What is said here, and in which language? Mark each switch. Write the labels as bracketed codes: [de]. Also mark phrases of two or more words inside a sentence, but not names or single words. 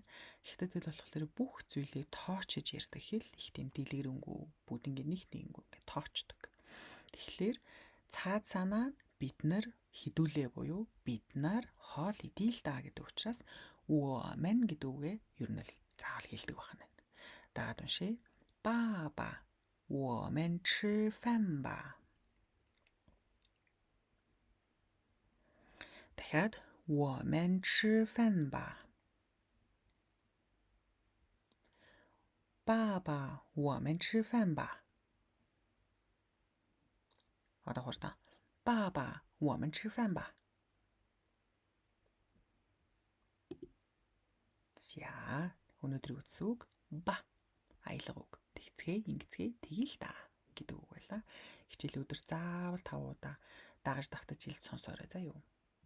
[mn] Хятад хэл болохоор бүх зүйлийг тоочж ярьдаг хэл их тийм дэлгэрэнгүй бүгд ингэ нэг нэнгүү ингэ тоочдог. Тэгэхээр цаад санаа бид нар хэдүүлээ буюу бид нар хоол идээ л даа гэдэг учраас мэн гэдэг үгээ ер нь л заавал хэлдэг байна. Дагаад уншъя. [zh] 爸爸我们吃饭吧. дахиад 我们吃饭吧. 爸爸我们吃饭吧. [mn] Одоо хурдан. [zh] 爸爸我们吃饭吧. [mn] За өнөөдрийн үгс үг ба аялга үг. Тэгцгээ, ингэцгээ, тэгээл та гэдэг үг байлаа. Хичээл өдөр заавал 5 удаа дагаж давтаж хэлж сонсоорой заа юу.